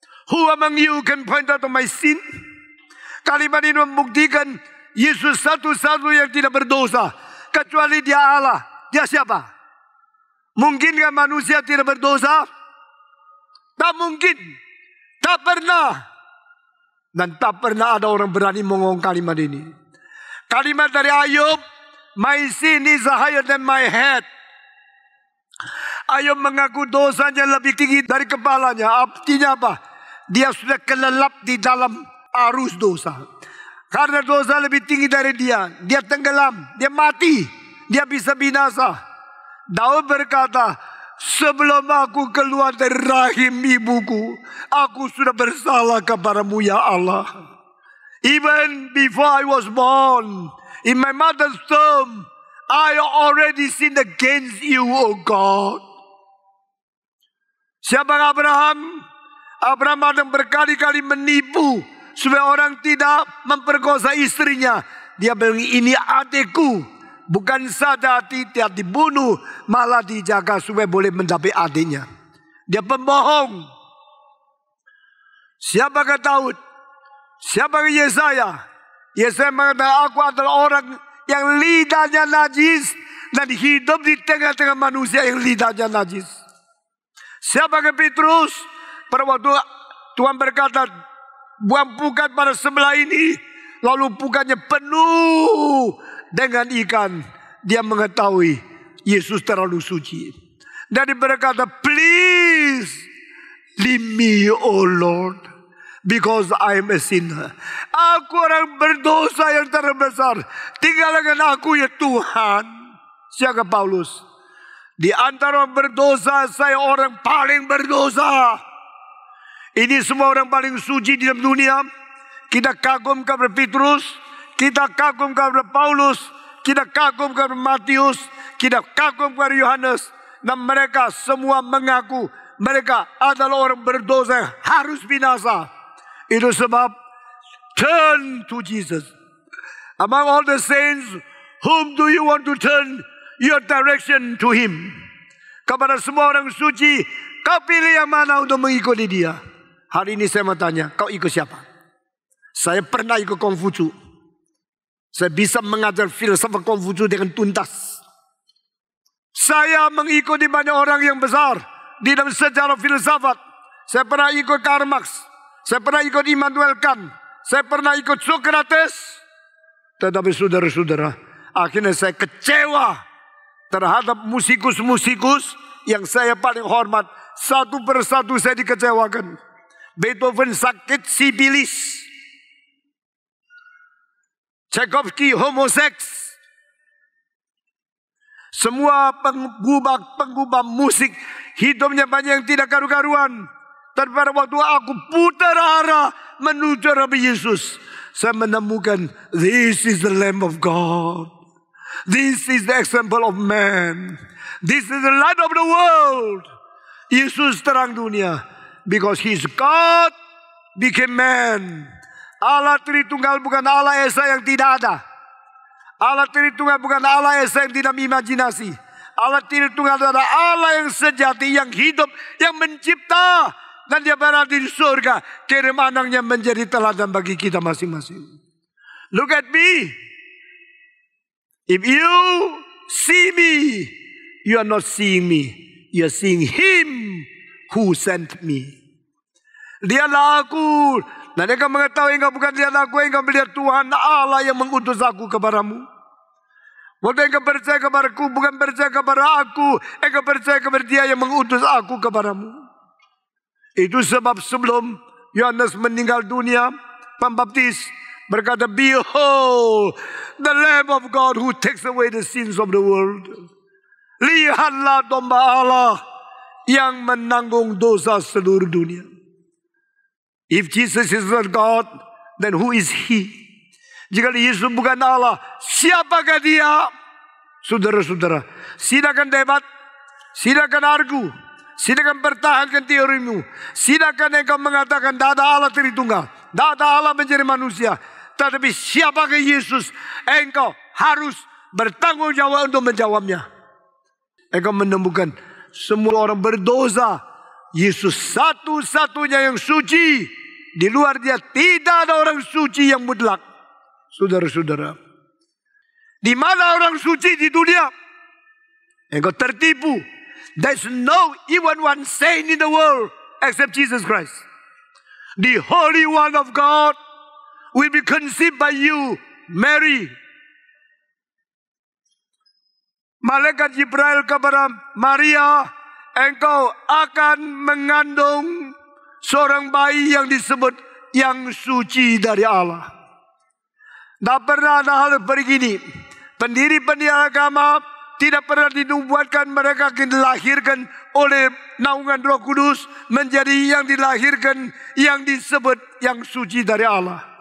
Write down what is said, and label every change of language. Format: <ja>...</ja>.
<en>Who among you can point out my sin?</en> <id>Kalimat ini membuktikan Yesus satu-satu yang tidak berdosa. Kecuali dia Allah. Dia siapa? Mungkinkah manusia tidak berdosa? Tak mungkin. Tak pernah. Dan tak pernah ada orang berani mengomong kalimat ini. Kalimat dari Ayub,</id> <en>my sin is higher than my head.</en> <id>Ayub mengaku dosanya lebih tinggi dari kepalanya. Artinya apa? Dia sudah kelelap di dalam arus dosa. Karena dosa lebih tinggi dari dia. Dia tenggelam, dia mati, dia bisa binasa. Daud berkata, sebelum aku keluar dari rahim ibuku, aku sudah bersalah kepadamu ya Allah.</id> <en>Even before I was born, in my mother's womb, I already sinned against you, O God.</en> <id>Siapa Abraham? Abraham ada berkali-kali menipu supaya orang tidak memperkosa istrinya. Dia bilang, ini adikku. Bukan saja tidak dibunuh, malah dijaga supaya boleh mendapat adiknya. Dia pembohong. Siapakah Daud? Siapakah Yesaya? Yesaya mengatakan, aku adalah orang yang lidahnya najis dan hidup di tengah-tengah manusia yang lidahnya najis. Siapakah Petrus? Pada waktu Tuhan berkata, buang pukat pada sebelah ini, lalu pukatnya penuh dengan ikan. Dia mengetahui Yesus terlalu suci. Dan dia berkata,</id> <en>please leave me, O Lord, because I am a sinner.</en> <id>Aku orang berdosa yang terbesar. Tinggalkan aku ya Tuhan. Siapa Paulus? Di antara orang berdosa, saya orang paling berdosa. Ini semua orang paling suci di dalam dunia. Kita kagum kepada Petrus, kita kagum kepada Paulus, kita kagum kepada Matius, kita kagum kepada Yohanes. dan mereka semua mengaku mereka adalah orang berdosa yang harus binasa. Itu sebab</id> <en>turn to Jesus. Among all the saints, whom do you want to turn your direction to Him?</en> <id>Kepada semua orang suci, kau pilih yang mana untuk mengikuti Dia? Hari ini saya mau tanya, kau ikut siapa? Saya pernah ikut Konghucu. Saya bisa mengajar filsafat Konghucu dengan tuntas. Saya mengikuti banyak orang yang besar di dalam sejarah filsafat. Saya pernah ikut Karl Marx. Saya pernah ikut Immanuel Kant. Saya pernah ikut Socrates. Tetapi saudara-saudara, akhirnya saya kecewa terhadap musikus-musikus yang saya paling hormat. Satu persatu saya dikecewakan. Beethoven sakit sipilis. Tchaikovsky homoseks. Semua penggubah musik hidupnya banyak yang tidak karu-karuan. Dan pada waktu aku putar arah menuju Rabbi Yesus, saya menemukan</id> <en>this is the Lamb of God. This is the example of man. This is the light of the world.</en> <id>Yesus terang dunia.</id> <en>Because He's God became man.</en> <id>Allah Tritunggal bukan Allah Esa yang tidak ada. Allah Tritunggal bukan Allah Esa yang tidak imajinasi. Allah Tritunggal adalah Allah yang sejati, yang hidup, yang mencipta. Dan Dia berada di surga. Kirim anaknya menjadi teladan bagi kita masing-masing.</id> <en>Look at me. If you see me, you are not seeing me. You are seeing Him who sent me.</en> <id>Lihatlah aku. Dan engkau mengetahui engkau bukan lihat aku, engkau melihat Tuhan Allah yang mengutus aku kepadamu. Waktu engkau percaya kepadaku, bukan percaya kepada aku, engkau percaya kepada Dia yang mengutus aku kepadamu. Itu sebab sebelum Yohanes meninggal dunia, Pembaptis berkata,</id> <en>Behold, the Lamb of God who takes away the sins of the world.</en> <id>Lihatlah domba Allah yang menanggung dosa seluruh dunia.</id> <en>If Jesus is not God, then who is He?</en> <id>Jika Yesus bukan Allah, siapakah Dia? Saudara-saudara, silakan debat, silakan argu, silakan pertahankan teorimu, silakan engkau mengatakan tidak ada Allah Tritunggal, tidak ada Allah menjadi manusia. Tetapi siapakah Yesus? Engkau harus bertanggung jawab untuk menjawabnya. Engkau menemukan semua orang berdosa. Yesus satu-satunya yang suci. Di luar Dia tidak ada orang suci yang mutlak. Saudara-saudara, di mana orang suci di dunia? Engkau tertipu.</id> <en>There's no even one saint in the world except Jesus Christ. The Holy One of God will be conceived by you, Mary.</en> <id>Malaikat Jibril kepada Maria, engkau akan mengandung seorang bayi yang disebut yang suci dari Allah. Tak pernah ada hal begini. Pendiri-pendiri agama tidak pernah dinubuatkan mereka akan dilahirkan oleh naungan Roh Kudus menjadi yang dilahirkan yang disebut yang suci dari Allah.</id>